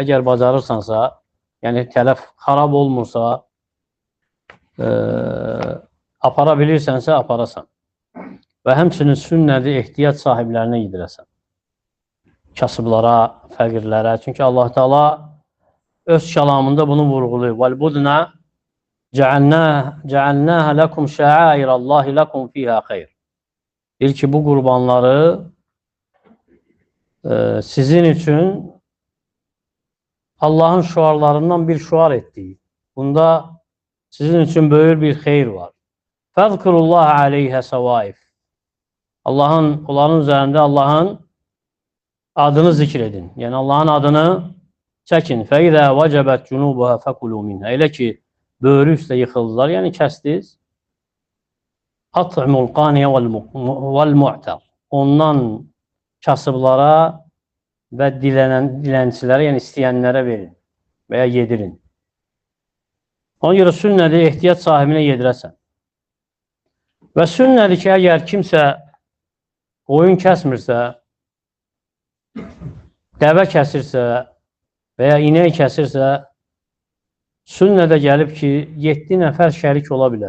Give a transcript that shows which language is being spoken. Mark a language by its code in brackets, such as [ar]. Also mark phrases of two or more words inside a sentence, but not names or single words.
[az] Əgər bacarırsansa, yəni tələf xarab olmursa, apara bilirsənsə, aparasan. Və həmçinin sünnədir, ehtiyac sahiblərinə yedirəsən. Kasıblara, fəqirlərə. Çünki Allah Teala öz kəlamında bunu vurğuluyur. [ar] وَالْبُدْنَ جَعَلْنَاهَا لَكُمْ شَعَائِرَ اللّٰهِ لَكُمْ فِيهَا خَيْرٌ. [az] Deyir ki, bu qurbanları sizin üçün Allahın şuarlarından bir şuar etdiyi. Bunda sizin üçün böyük bir xeyir var. [ar] فَذْكُرُ اللّٰهَ عَلَيْهَ سَوَائِفِ. [az] Onların üzərində Allahın adını zikr edin. Yəni Allahın adını çəkin. [ar] فَاِذَا وَجَبَتْ جُنُوبُهَا فَكُلُوا مِنْهَا. [az] Elə ki, böyrü üstə yıxıldılar, yəni kəsdiniz. [ar] أَطْعِمُ الْقَانِيَ وَالْمُعْتَرِ. [az] Ondan kasıblara və dilənçilərə, yəni istəyənlərə verin və ya yedirin. Ona görə sünnədir, ehtiyac sahibinə yedirəsən. Və sünnədir ki, əgər kimsə qoyun kəsmirsə, dəvə kəsirsə və ya inək kəsirsə, sünnədə gəlib ki, 7 nəfər şərik ola bilər.